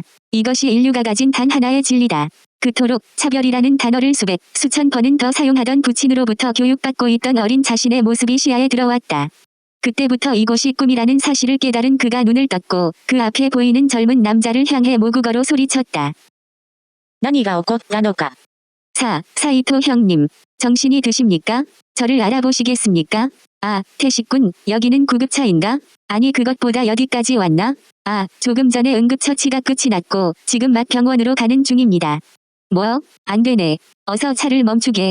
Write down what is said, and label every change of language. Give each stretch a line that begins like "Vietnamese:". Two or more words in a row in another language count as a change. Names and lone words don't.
Korean: 이것이 인류가 가진 단 하나의 진리다. 그토록 차별이라는 단어를 수백, 수천 번은 더 사용하던 부친으로부터 교육받고 있던 어린 자신의 모습이 시야에 들어왔다. 그때부터 이곳이 꿈이라는 사실을 깨달은 그가 눈을 떴고 그 앞에 보이는 젊은 남자를 향해 모국어로 소리쳤다.
Japanese: 何が起こったのか.
Korean: 사이토 형님, 정신이 드십니까? 저를 알아보시겠습니까? 아, 태식군, 여기는 구급차인가? 아니 그것보다 여기까지 왔나? 아, 조금 전에 응급처치가 끝이 났고 지금 막 병원으로 가는 중입니다. 뭐? 안 되네. 어서 차를 멈추게.